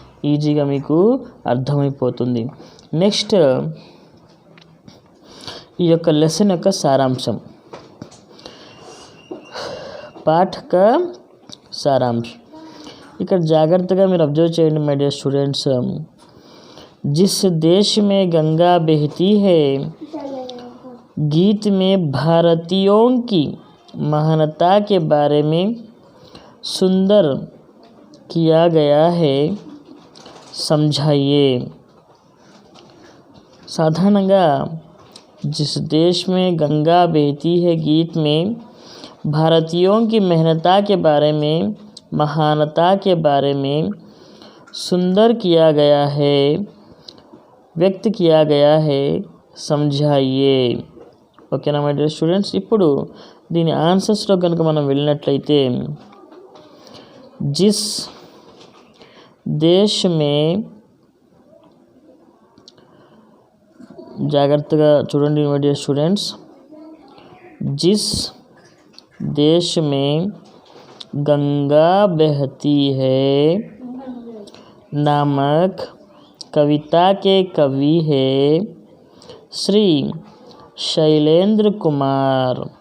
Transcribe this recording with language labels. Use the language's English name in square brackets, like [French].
[Telugu] ఈజీగా మీకు అర్థమైపోతుంది. నెక్స్ట్ ఈ యొక్క లెసన్ యొక్క సారాంశం, పాఠక సారాంశం. ఇక్కడ జాగ్రత్తగా మీరు అబ్జర్వ్ చేయండి మై డియర్ స్టూडेंट्स. [Hindi] जिस देश में गंगा बहती है, गीत में भारतीयों की महानता के बारे में सुंदर किया गया है, समझाइए. साधारणंगा जिस देश में गंगा बहती है गीत में भारतीयों की मेहनता के बारे में, महानता के बारे में सुंदर किया गया है, व्यक्त किया गया है, समझाइए. [Telugu] ఓకేనా మై డియర్ స్టూడెంట్స్? ఇప్పుడు దీని ఆన్సర్స్లో కనుక మనం వెళ్ళినట్లయితే, జిస్ దేశ్ మే, జాగ్రత్తగా చూడండి మై డియర్ స్టూడెంట్స్. [Hindi] जिस देश में गंगा बहती है नामक कविता के कवि है श्री शैलेंद्र कुमार.